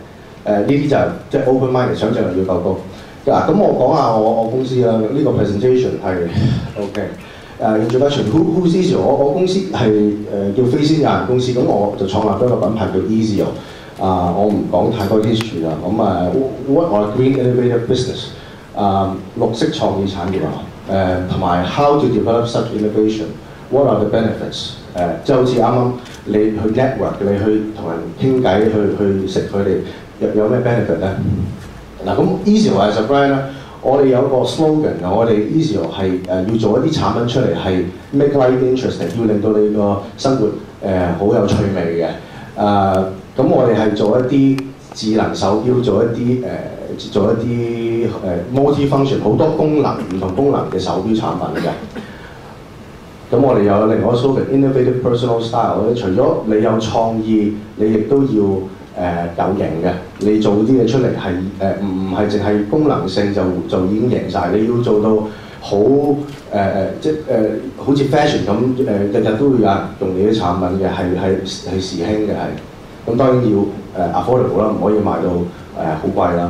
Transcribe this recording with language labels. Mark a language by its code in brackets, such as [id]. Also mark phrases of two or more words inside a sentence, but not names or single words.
[yue] 呢啲就即係 [en] open minded， [yue] 想像力要夠高。咁我講下我公司啦，呢個 presentation 係 OK。 [en] introduction who's Easio？ [yue] 我公司係叫飛仙有限公司，咁我就創立咗一個品牌叫 Easio。我唔講太多 history 啦。 [en] 咁 what are green innovative business？ [yue] 綠色創意產業同埋 [en] how to develop such innovation？What are the benefits？ [yue] 即係好似啱啱你去 network， 你去同人傾偈，去識佢哋有咩 benefit 咧？嗱，咁 Easio [en] as a brand [yue] 咧。我哋有個 slogan 我哋 Easio 係要做一啲產品出嚟係 [en] make life interesting， [yue] 要令到你個生活好有趣味嘅。咁我哋係做一啲智能手錶，做一啲multi-function 好多功能唔同功能嘅手錶產品嘅。咁我哋有另外一個 slogan [en] innovative personal style， [yue] 除咗你有創意，你亦都要有型嘅，你做啲嘢出嚟係唔係淨係功能性就已經贏晒，你要做到好好似 fashion 咁日日都會有人用你啲產品嘅，係時興嘅係。咁當然要affordable 啦，唔可以賣到好貴啦。